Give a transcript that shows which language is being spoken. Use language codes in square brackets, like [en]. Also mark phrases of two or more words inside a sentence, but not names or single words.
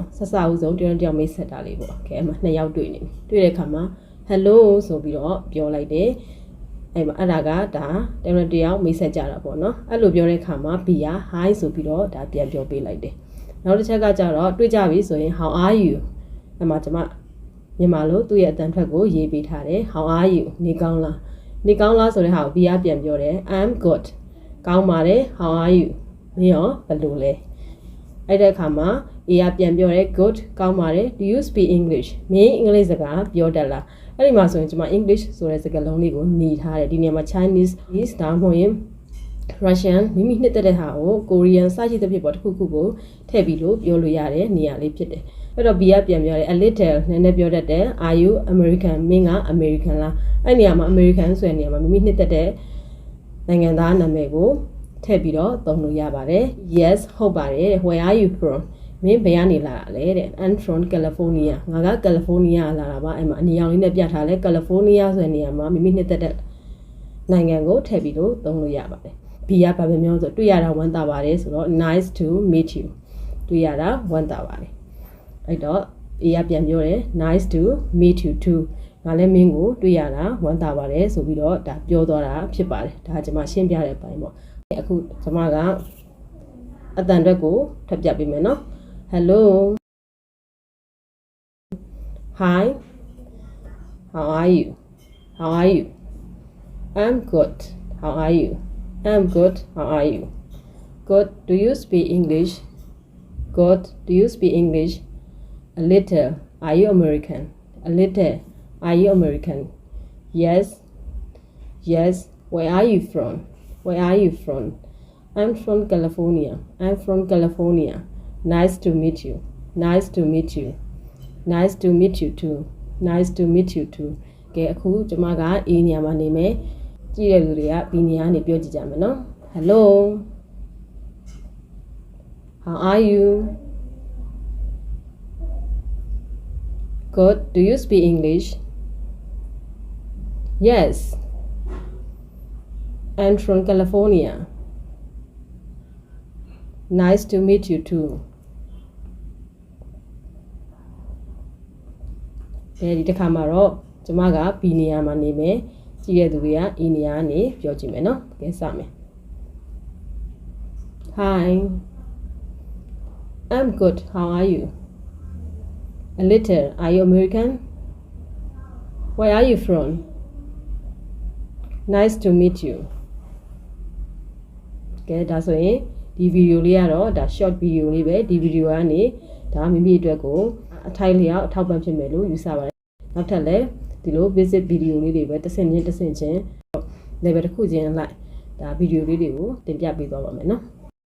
[my] ဆက်စဦးဆုံးတယောက်မိတ်ဆက်တာလေးပေါ့။ကဲအမှ2ယောက်တွေ့နေပြီ။တွေ့တဲ့အခါမှာ hello ဆိုပြီးတော့ပြောလိုက်တယ်။အဲ့မှာအဲ့ဒါကဒါတယောက်မိတ်ဆက်ကြတာပေါ့နော်။အဲ့လိုပြောတဲ့အခါမှာ B က hi ဆိုပြီးတော့ဒါပြန်ပြောပေးလိုက်တယ်။နောက်တစ်ချက်ကကြတော့တွေ့ကြပြီဆိုရင် [en] how are you [my] အဲ့မှာကျွန်မမြန်မာလိုသူ့ရဲ့အတန်ထွက်ကိုရေးပေးထားတယ်။ [en] how are you [my] နေကော င်းလားနေကောင်းလားဆိုတဲ့ဟာကို B ကပြန်ပြောတယ် [en] I'm good [my] ကောင်းပါတယ် [en] how are you [my] မင်းရောဘယ်လိုလဲအဲ့တဲ့အခါမှာ A ကပြန်ပြောတယ် good ကောင်းပါတယ် [en] do you speak English [my] မင်းအင်္ဂလိပ်စကားပြောတတ်လားအဲ့ဒီမှာဆိုရင်ကျွန်မ English ဆိုတဲ့စကားလုံးလေးကိုနေထားတယ်ဒီနေရာမှာ [en] Chinese is [my] ဒါမှမဟုတ်ရင် Russian မိမိနှစ်သက်တဲ့ဟာကို Korean စရှိတဲ့ဖြစ်ပေါ်တစ်ခုခုကိုထည့်ပြီးလို့ပြောလို့ရတဲ့နေရာလေးဖြစ်တယ်အဲ့တော့ B ကပြန်ပြောတယ် [en] a little [my] နည်းနည်းပြောတတ်တယ် [en] are you American [my] မ င်းက American လားအဲ့နေရာမှာ American ဆိုတဲ့နေရာမှာမိမိနှစ်သက်တဲ့နိုင်ငံသားနာမည်ကိုထည့်ပြီးတော့သုံးလို့ရပါတယ် yes ဟုတ်ပါတယ် [en] where are you from [my] မင်းဘယ် ကနေလာတာလဲတဲ့ [en] I'm from California [my] ငါက California လာတာပါအဲ့မှာအနီရောင်လေးနဲ့ပြထားလဲ California ဆိုတဲ့နေရာမှာမိမိနှစ်သက်တဲ့ နိုင်ငံကိုထည့်ပြီးတော့သုံးလို့ရပါတယ် B ကဘာပဲပြောဆိုတွေ့ရတာဝမ်းသာပါတယ်ဆိုတော့ [en] nice to meet you [my] တွေ့ရတာဝမ်းသာပါတယ်အဲ့တော့ A ကပြန်ပြောတယ် [en] nice to meet you too [my] ငါလည်းမင်းကိုတွေ့ရတာဝမ်းသာပါတယ်ဆိုပြီးတော့ဒါပြောသွားတာဖြစ်ပါတယ်ဒါကျွန်မရှင်းပြတဲ့အပိုင်းပေါ့အခုကျွန်မကအတန်အတွက်ကိုထပ်ပြပေးမယ်နော် hello [en] hi how are you how are you I'm good how are you I'm good how are you good do you speak English good do you speak English a little are you American a little are you American yes yes where are you from where are you from I'm from California I'm from California nice to meet you nice to meet you nice to meet you too nice to meet you too [my] ကဲအခုကျွန်မက A နေရာမှာနေမယ်ကြည့်ရတဲ့လူတွေက B နေရာကနေပြောကြည့်ကြမယ်နော် [en] hello how are you good do you speak English yes I'm from California nice to meet you too [my] ဒီတစ်ခါမှာတော့ကျွန်မက B နေရာမှာနေမယ်ကြည့်ရတဲ့သူတွေက A နေရာကနေပြောကြည့်မယ်နော်ကဲစမယ် [en] Hi I'm good how are you a little are you American where are you from nice to meet you [my] ကဲဒါဆိုရင်ဒီဗီဒီယိုလေးကတော့ဒါ [en] short video [my] လေးပဲဒီဗီဒီယိုကနေဒါမိမိအတွက်ကိုအထိုက်လျောက်အထောက်ပံ့ဖြစ်မယ်လို့ယူဆပါတယ်နောက်ထပ်လည်းဒီလို [en] basic video [my] လေးတွေပဲတစ်ဆင့်ချင်း level တစ်ခုချင်းလိုက်ဒါဗီဒီယိုလေးတွေကိုတင်ပြပေးသွားပါမယ်နော်